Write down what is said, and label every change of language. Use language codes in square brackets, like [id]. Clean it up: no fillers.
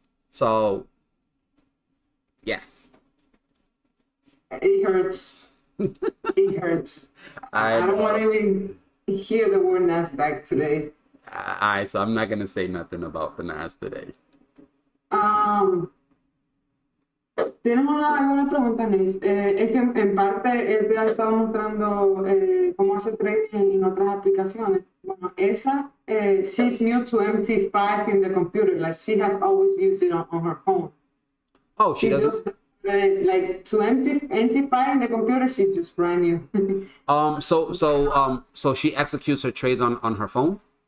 [en] So, yeah. It hurts. It hurts. I don't want to even hear the word NASDAQ today. So I'm not gonna say nothing about the NAS today. [es] Tenemos alguna pregunta, Nis. Es que en parte él te ha estado mostrando cómo hace trading en otras aplicaciones. Bueno, esa, [en] she's new to MT5 in the computer. Like, she has always used it on her phone. Oh, she doesn't? Just, like, to MT5 in the computer, she's just brand new. So she executes her trades on her phone?